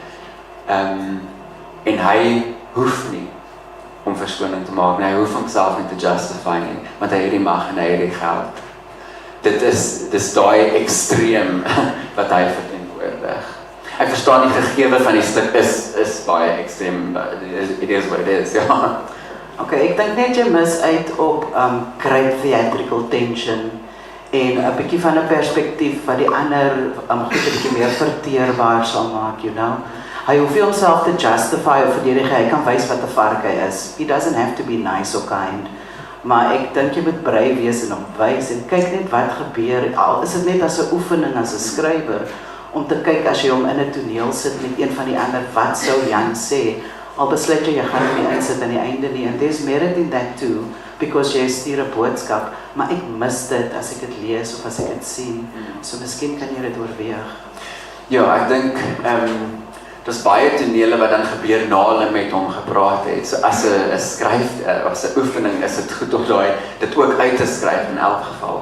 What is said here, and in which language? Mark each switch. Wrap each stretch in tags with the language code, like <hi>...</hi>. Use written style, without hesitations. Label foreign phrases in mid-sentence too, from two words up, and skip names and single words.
<af>En hy hoef nie om verskoning te maak, en hy hoef homself nie te justify nie, want hy het die mag en hy het die geld. Dis daai ekstreem wat hy verteenwoordig. Ek verstaan die gegewe van die stuk is baie ekstreem,</af> <en>it is what it is, ja.</en> <af>Okay, ek dink net jy mis uit op</af> <en>great theatrical tension</en> <af>en 'n bietjie van 'n perspektief wat die ander goed 'n bietjie meer verteerbaar sal maak,</af> <en>you know.</en> <af>Hy hoef nie homself te justify of verdedig, hy kan wys wat 'n vark hy is.</af> <en>He doesn't have to be nice or kind.</en> <af>Maar ek dink jy moet brei wees en hom wys en kyk net wat gebeur. Al is dit net as 'n oefening as 'n skrywer om te kyk as jy hom in 'n toneel sit met een van die ander, wat sou Jan sê? Al besluit jy gaan hom nie insit aan die einde nie,</af> <en>and there's merit in that too, because</en> <af>jy stuur 'n boodskap, maar ek mis dit as ek dit lees of as ek dit sien. So miskien kan jy dit oorweeg. Ja, ek dink daar's baie tonele wat dan gebeur na hulle met hom gepraat het. So as 'n skryf, as 'n oefening is dit goed om dit ook uit te skryf in elk geval.</af>